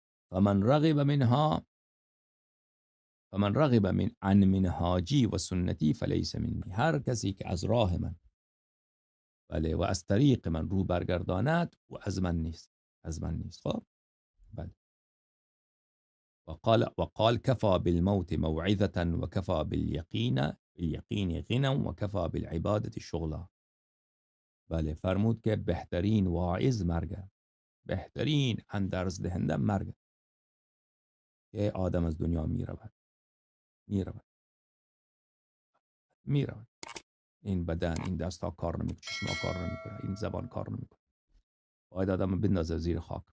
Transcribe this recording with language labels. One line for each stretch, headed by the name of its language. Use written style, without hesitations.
Arabic: فمن رغب منها، فمن رغب عن منهاجی و سنتی فلیس منی.
Persian: هر کسی که از راه من، بله، و از طریق من رو برگرداند و از من نیست، از من نیست. خب بله.
Arabic: وقال كفى بالموت موعظة وكفى باليقين غنى وكفى بالعبادة شغلا.
Persian: بله، فرمود که بهترین واعظ مرگ، بهترین اندرز دهنده مرگ، که آدم از دنیا میرود، میرود. این بدن، این دست ها کار نمیکنه، چشم ها کار نمیکنه، این زبان کار نمیکنه، باید آدم بندازه زیر خاک.